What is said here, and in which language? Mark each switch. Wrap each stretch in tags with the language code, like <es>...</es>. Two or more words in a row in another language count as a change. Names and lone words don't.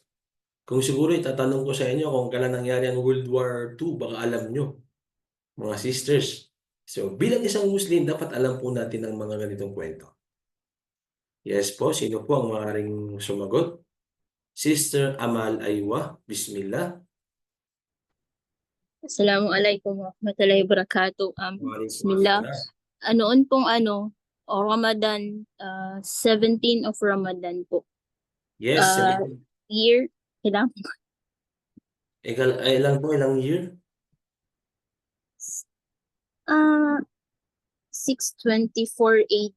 <tl>Kung siguro itatanong ko sa inyo kung kailan nangyari ang World War II, baka alam nyo, mga sisters. So, bilang isang Muslim, dapat alam po natin ang mga ganitong kwento. Yes po, sino po ang maaaring sumagot? Sister Amal Aywa, Bismillah.</tl> <ar>السلام عليكم ورحمة الله وبركاته.</ar> <tl>Bismillah. Noon pong Ramadan, 17 of Ramadan po. Yes, Year, kailangan ilang year? 624 AD.</tl>